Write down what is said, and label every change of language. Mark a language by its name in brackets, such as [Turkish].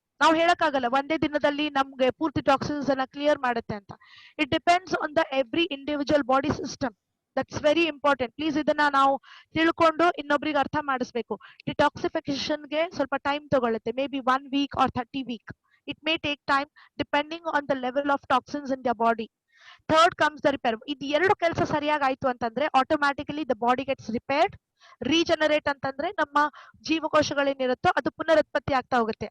[Kannada] ನಾವು ಹೇಳಕ್ಕಾಗಲ್ಲ ಒಂದೇ ದಿನದಲ್ಲಿ ನಮ್ಗೆ ಪೂರ್ತಿ ಟಾಕ್ಸಿನ್ಸ್ ಅನ್ನ ಕ್ಲಿಯರ್ ಮಾಡುತ್ತೆ ಅಂತ. [English] It depends on the every individual body system. That's very important. [Kannada] Please ಇದನ್ನ ನಾವು ತಿಳ್ಕೊಂಡು ಇನ್ನೊಬ್ರಿಗೆ ಅರ್ಥ ಮಾಡಿಸ್ಬೇಕು. ಡಿಟಾಕ್ಸಿಫಿಕೇಶನ್ಗೆ ಸ್ವಲ್ಪ ಟೈಮ್ ತಗೊಳುತ್ತೆ, [English] Maybe 1 week or 30 weeks. It may take time depending on the level of toxins in their body. Third comes the repair. [Kannada] ಇದು ಎರಡು ಕೆಲಸ ಸರಿಯಾಗಿ ಆಯ್ತು ಅಂತಂದ್ರೆ automatically [English] The body gets repaired. [Kannada] Regenerate ಅಂತಂದ್ರೆ ನಮ್ಮ ಜೀವಕೋಶಗಳೇನಿರುತ್ತೋ ಅದು ಪುನರುತ್ಪತ್ತಿ ಆಗ್ತಾ ಹೋಗುತ್ತೆ.